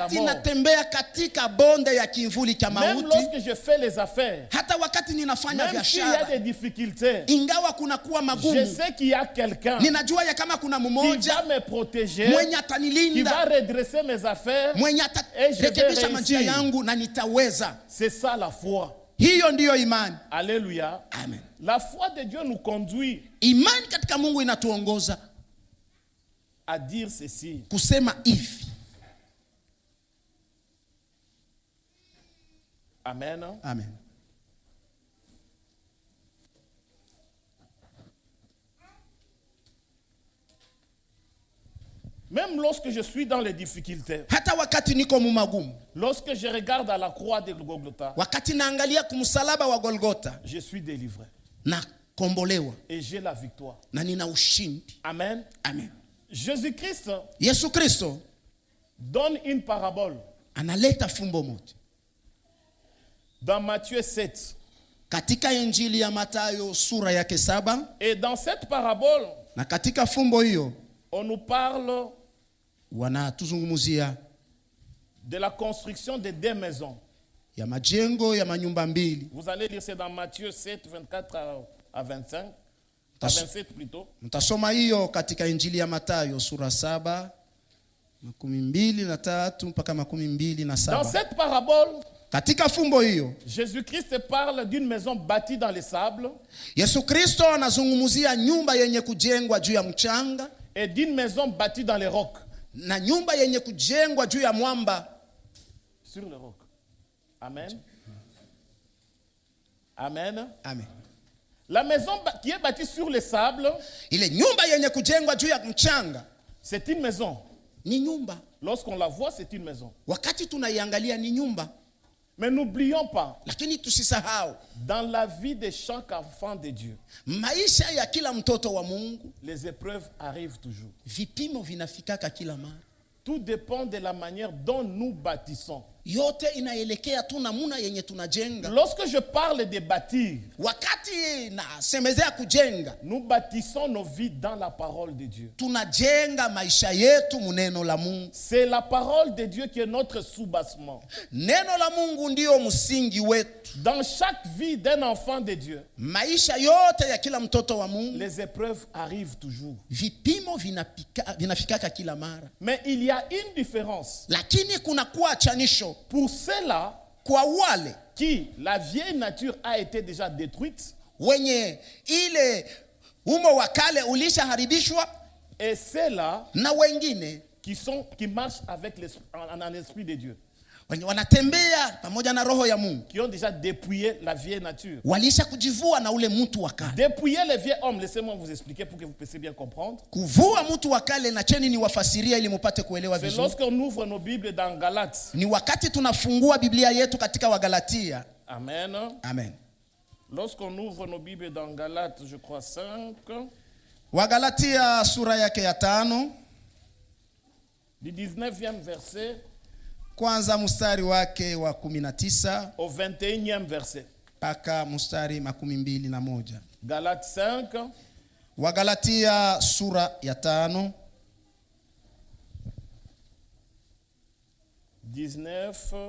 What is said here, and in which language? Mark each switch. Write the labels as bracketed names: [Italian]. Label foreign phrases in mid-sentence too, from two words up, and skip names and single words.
[Swahili] wakati [French] mort, [Swahili] natembea katika bonde ya kimvuli cha [French] même [Swahili] mauti, [French] lorsque je fais les affaires, [Swahili] hata wakati ninafanya [French] même s'il y a [Swahili] biashara, [French] des difficultés, [Swahili] ingawa kunakuwa [French] je [Swahili] magumu, [French] sais qu'il y a quelqu'un [Swahili] ninajua ya kama kuna [French] qui va [Swahili] mmoja [French] me protéger, [Swahili] mwenye [French] qui va [Swahili] atanilinda, [French] redresser mes affaires. [Swahili] mwenye [French] Et je vais [Swahili] atarekebisha manjia [French] réussir. [Swahili] yangu na nitaweza. [French] C'est ça la foi. [Swahili] Hiyo ndiyo imani. [French] Alléluia. Amen. La foi de Dieu nous conduit [Swahili] Imani katika Mungu inatuongoza [French] à dire ceci. [Swahili] kusema hivi. Amen. Amen. [French] Même lorsque je suis dans les difficultés, [Swahili] Hata wakati niko mumagumu, [French] lorsque je regarde à la croix de Golgotha, [Swahili] wakati naangalia kumsalaba wa Golgota, [French] je suis délivré [Swahili] na kombolewa [French] et j'ai la victoire. [Swahili] na nina ushindi. [French] Amen. [Swahili] Amen. [French] Jésus-Christ [Swahili] Yesu Kristo [French] donne une parabole [Swahili] analeta fumbo moja [French] dans Matthieu 7. [Swahili] katika Injili ya Mathayo sura yake 7, [French] Et dans cette parabole, [Swahili] na katika fumbo hiyo [French] on nous parle [Swahili] wanatuzungumzia [French] de la construction de 2 maisons. [Swahili] ya majengo ya manyumba mbili. [French] Vous allez lire, c'est dans Matthieu 7, 24 à 25, à 27 plutôt. [Swahili] Mtasoma hiyo katika Injili ya Mathayo sura 7 23 mpaka 27. [French] Dans cette parabole, [Swahili] Katika fumbo hiyo [French] Jésus-Christ parle d'une maison bâtie dans les sables [Swahili] Yesu Kristo anazungumzia nyumba yenye kujengwa juu ya mchanga [French] et d'une maison bâtie dans les rocs. [Swahili] na nyumba yenye kujengwa juu ya mwamba. [French] Sur les rocs. Amen. Amen. Amen. La maison qui est bâtie sur les sables, [Swahili] Ile nyumba yenye kujengwa juu ya mchanga [French] c'est une maison. [Swahili] ni nyumba. [French] Lorsqu'on la voit, c'est une maison. [Swahili] Wakati tunaiangalia ni nyumba, [French] Mais n'oublions pas, [Swahili] lakini tusisahau [French] dans la vie de chaque enfant de Dieu, [Swahili] maisha ya kila mtoto wa Mungu, [French] les épreuves arrivent toujours. [Swahili] vipimo vinafikaka kila mara. [French] Tout dépend de la manière dont nous bâtissons. [Swahili] yote inaelekea tu namuna yenye tunajenga. [French] Lorsque je parle de bâtir, [Swahili] Wakati nasemezea kujenga, [French] nous bâtissons nos vies dans la parole de Dieu. [Swahili] tunajenga maisha yetu muneno la Mungu. [French] C'est la parole de Dieu qui est notre soubassement. [Swahili] Neno la Mungu ndio msingi wetu. [French] Dans chaque vie d'un enfant de Dieu, [Swahili] Maisha yote ya kila mtoto wa Mungu, [French] les épreuves arrivent toujours. [Swahili] vipimo vinafikaka kila mara. [French] Mais il y a une différence. [Swahili] Lakini kuna kuwa chanisho [French] Pour ceux-là [Swahili] kwa wale [French] qui, la vieille nature a été déjà détruite, [Swahili] wenye ile umo wa kale ulishaharibishwa, [French] et ceux-là [Swahili] na wengine [French] qui marchent avec en l'esprit de Dieu, [Swahili] wenye wanatembea pamoja na roho ya Mungu, [French] qui ont déjà dépouillé la vieille nature. [Swahili] walisha kujivua na ule mtu wa kale. [French] Dépouiller les vieux hommes, laissez-moi vous expliquer pour que vous puissiez bien comprendre. [Swahili] Kuvua mtu wa kale, na cheni ni wafasiria ili mupate kuelewa [French] C'est [Swahili] vizuri. [French] lorsqu'on ouvre nos Bibles dans Galates. [Swahili] Ni wakati tunafungua Biblia yetu katika Wagalatia. Amen. Amen. [French] Lorsqu'on ouvre nos Bibles dans Galates, je crois 5, [Swahili] Wagalatia sura yake ya 5, [French] du 19e verset [Swahili] kwanza mstari wake wa 19 [French] au 21e verset. [Swahili] mpaka mstari 21. [French] Galates 5, [Swahili] Wagalatia sura ya 5, 19.